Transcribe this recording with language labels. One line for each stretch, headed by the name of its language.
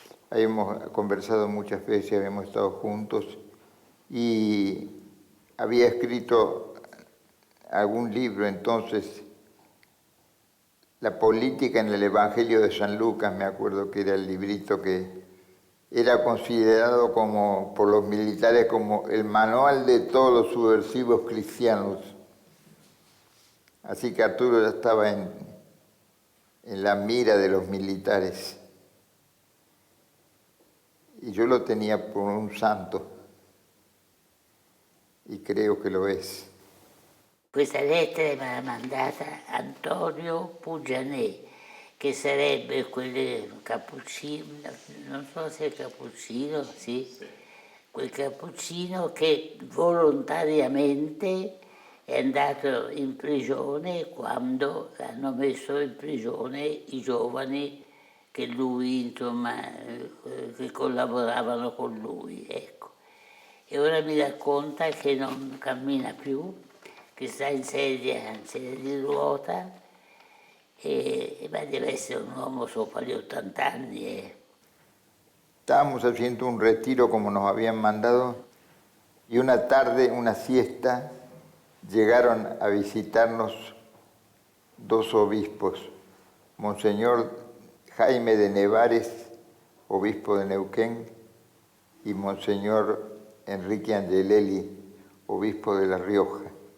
Spanish: Hemos conversado muchas veces, habíamos estado juntos y había escrito algún libro entonces, La política en el Evangelio de San Lucas, me acuerdo que era el librito que era considerado como por los militares como el manual de todos los subversivos cristianos. Así que Arturo ya estaba en la mira de los militares. Y yo lo tenía por un santo, y creo que lo es.
Italian: Questa lettera me l'ha mandata Antonio Pugianè, che sarebbe quel cappuccino, non so se è cappuccino, sì, quel cappuccino che volontariamente è andato in prigione quando hanno messo in prigione i giovani che lui, insomma, che collaboravano con lui, ecco. E ora mi racconta che non cammina più, che sta in sedia di ruota Ma deve essere un uomo sopra gli 80 anni.
Spanish: Estábamos haciendo un retiro como nos habían mandado y una tarde, una siesta, llegaron a visitarnos dos obispos, Monseñor Jaime de Nevares, obispo de Neuquén, y Monseñor Enrique Angelelli, obispo de La Rioja.